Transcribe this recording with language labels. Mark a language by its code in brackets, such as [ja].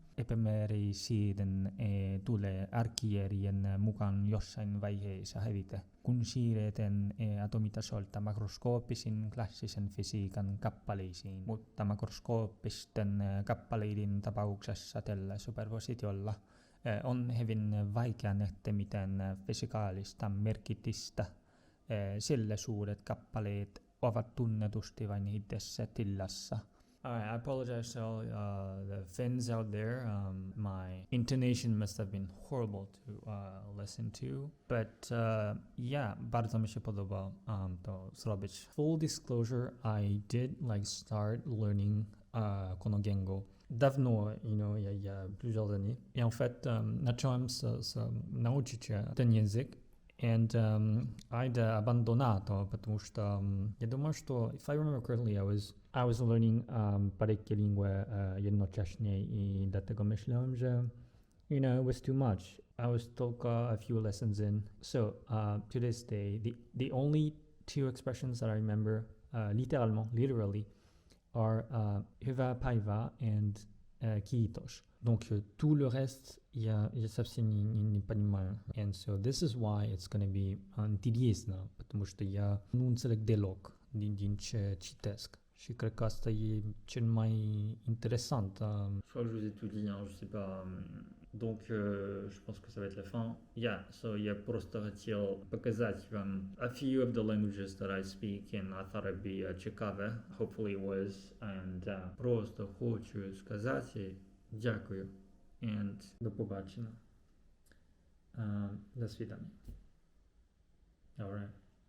[fi] Epämääräisyyden tulee arkijärjen mukaan jossain vaiheessa hävitä, kun siirretään atomitasolta makroskooppisiin klassisen fysiikan kappaleisiin, mutta makroskooppisten kappaleiden tapauksessa tällä superpositiolla on hyvin vaikea nähdä mitään fysikaalista merkitystä, sillä suuret kappaleet ovat tunnetusti vain yhdessä tilassa. [en] Alright, I apologize to all the Finns out there. My intonation must have been horrible to listen to. But yeah, [pl] bardzo mi się podoba to zrobić. [en] Full disclosure, I did start learning [ja] kono gengo [pl] dawno, [fr] il y a plusieurs années. Et en fait, [pl] zacząłem nauczyć ten język. [en] And I'd [it] abbandonato, [ru] потому что я думаю, что, [en] if I remember correctly, I was learning [it] parecchie lingue [pl] jednocześnie i dlatego myślałem, że [en] it was too much. I was [pl] tylko [en] a few lessons in. So to this day, the only two expressions that I remember literally, are [fi] hyvää päivää [en] and kiitos. [fr] Donc tout le reste, [ru] я совсем не понимаю. [en] And so this is why it's going to be [ru] интересно, потому что я [ro] nu înțeleg deloc din ce citesc. Și cred că asta e cel mai interesant. [fr] Je crois que je vous ai tout dit, je sais pas. Donc, je pense que ça va être la fin. [en] Yeah, so [ru] я просто хотел показать вам [en] a few of the languages that I speak, and I thought it'd be [pl] ciekawe. [en] Hopefully it was. [ru] And просто хочу сказать [uk] дякую. [en] And [uk] до побачення. [ru] До свидания. [en] All right.